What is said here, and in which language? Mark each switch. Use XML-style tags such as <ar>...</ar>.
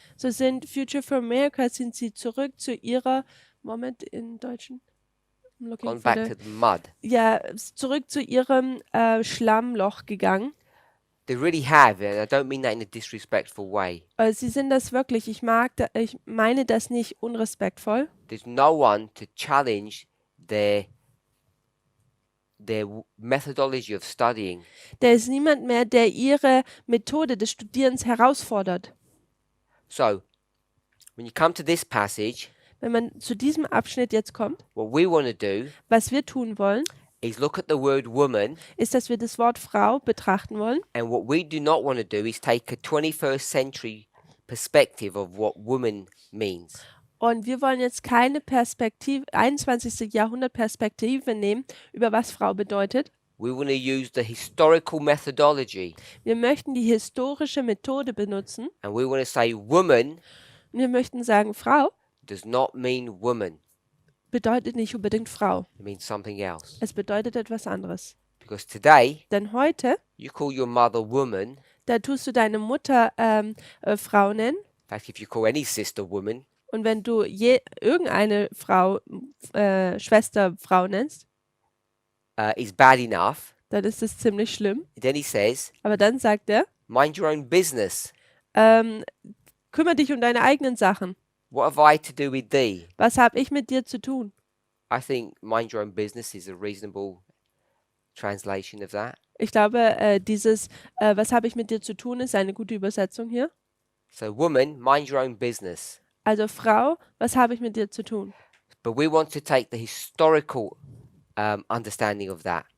<de>So sind Future for America, sind sie zurück zu ihrer, Moment in Deutschen,</de> <en>I'm looking Gone for back to the mud.</en> <de>ja, zurück zu ihrem Schlammloch gegangen.</de> <en>They really have, and I don't mean that in a disrespectful way.</en> <de>Sie sind das wirklich, ich meine das nicht unrespektvoll.</de> <en>There's no one to challenge their methodology of studying.</en> <de>Da ist niemand mehr, der ihre Methode des Studierens herausfordert.</de> <en>So, when you come to this passage,</en> <de>Wenn man zu diesem Abschnitt jetzt kommt,</de> <en>what we want to do</en> <de>was wir tun wollen,</de> <en>is look at the word woman,</en> <de>ist, dass wir das Wort Frau betrachten wollen.</de> <en>and what we do not want to do is take a 21st century perspective of what woman means.</en> <de>Und wir wollen jetzt keine 21. Jahrhundert Perspektive nehmen, über was Frau bedeutet.</de> <en>We want to use the historical methodology,</en> <de>Wir möchten die historische Methode benutzen</de> <en>and we want to say woman</en> <de>und wir möchten sagen, Frau</de> <en>does not mean woman.</en> <de>bedeutet nicht unbedingt Frau.</de> <en>It means something else.</en> <de>Es bedeutet etwas anderes.</de> <en>Because today,</en> <de>Denn heute,</de> <en>you call your mother woman.</en> <de>da tust du deine Mutter Frau nennen.</de> <en>In fact, if you call any sister woman,</en> <de>Und wenn du irgendeine Frau, Schwester Frau nennst,</de> <en>is bad enough.</en> <de>dann ist es ziemlich schlimm.</de> <en>Then he says,</en> <de>Aber dann sagt er,</de> <en>mind your own business.</en> <de>kümmere dich um deine eigenen Sachen.</de> <en>What have I to do with thee?</en> <de>Was habe ich mit dir zu tun?</de> <en>I think mind your own business is a reasonable translation of that.</en> <de>Ich glaube, was habe ich mit dir zu tun, ist eine gute Übersetzung hier.</de> <en>So, woman, mind your own business.</en> <de>Also Frau, was habe ich mit dir zu tun?</de> <en>But we want to take the historical understanding of that.</en>